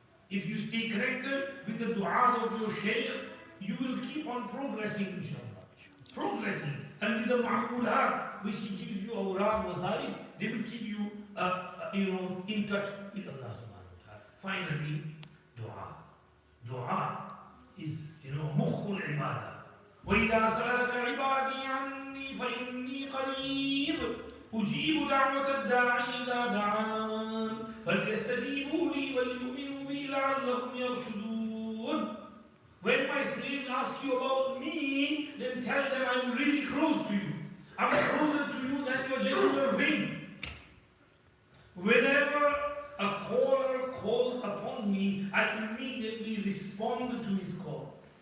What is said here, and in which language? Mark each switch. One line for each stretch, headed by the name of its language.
English: If you stay connected with the du'as of your shaykh, you will keep on progressing, inshallah. Progressing. And with the ma'fulat, which he gives you awrad wazaid, they will keep you in touch with Allah subhanahu wa ta'ala. Finally, dua. Dua is,
Arabic: مخ العبادة. وإذا سألك عبادي عني فإني قريب أجيب دعوة الداعي إذا دعان فليستجيبوا لي وليؤمنوا بي لعلهم يرشدون.
English: When my slaves ask you about me, then tell them I'm really close to you. I'm closer to you than your jugular vein. Whenever a caller calls upon me, I immediately respond to his call.